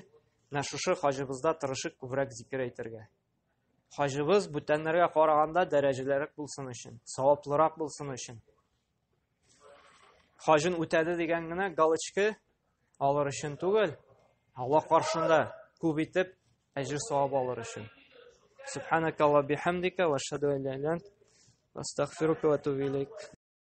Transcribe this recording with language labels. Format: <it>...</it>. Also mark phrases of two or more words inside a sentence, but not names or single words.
<tt>Менә шушы хаҗыбызда тырышып күбрәк зикр әйтергә. Хаҗыбыз бүтәннәргә караганда дәрәҗәлерәк булсын өчен, саваплырак булсын өчен. hajın үтәде дигән генә галочка алыр өчен түгел, Аллаһ каршында күп итеп әҗр савап алыр өчен.</tt> <ar>سبحانك اللهم وبحمدك أشهد أن لا إله إلا أنت أستغفرك وأتوب إليك.</ar>